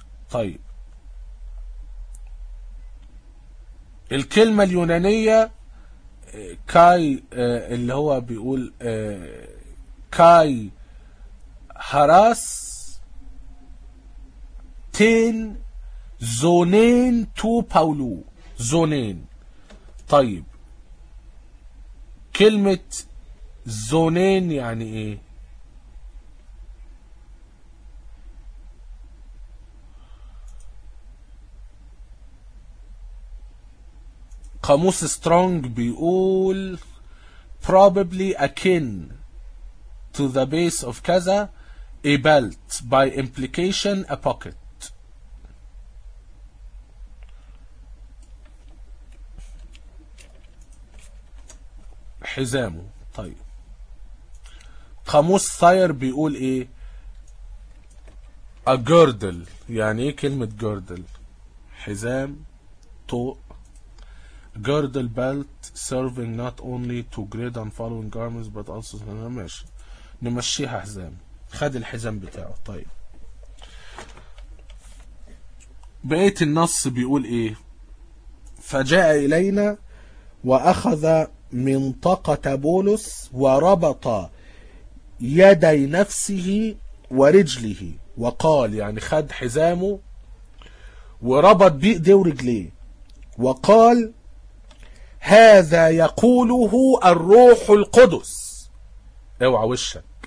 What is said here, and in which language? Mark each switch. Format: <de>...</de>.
<ar>طيب الكلمة اليونانية كاي اللي هو بيقول</ar> <el>كاي هراس تين زونين تو باولو زونين.</el> <ar>طيب كلمة زونين يعني ايه؟ قاموس سترونج بيقول</ar> <en>probably akin to the base of كذا a belt by implication a pocket.</en> <ar>حزامه. طيب قاموس ثاير بيقول ايه؟</ar> <en>a girdle.</en> <ar>يعني ايه كلمة girdle؟ حزام طوق.</ar> <en>Girdle belt serving not only to grid on following garments but also</en> <ar>نمشيها حزام. خد الحزام بتاعه. طيب بقية النص بيقول ايه؟ فجاء الينا واخذ منطقة بولس وربط يدي نفسه ورجله وقال، يعني خد حزامه وربط بيده ورجليه وقال: هذا يقوله الروح القدس. اوعى وشك.</ar>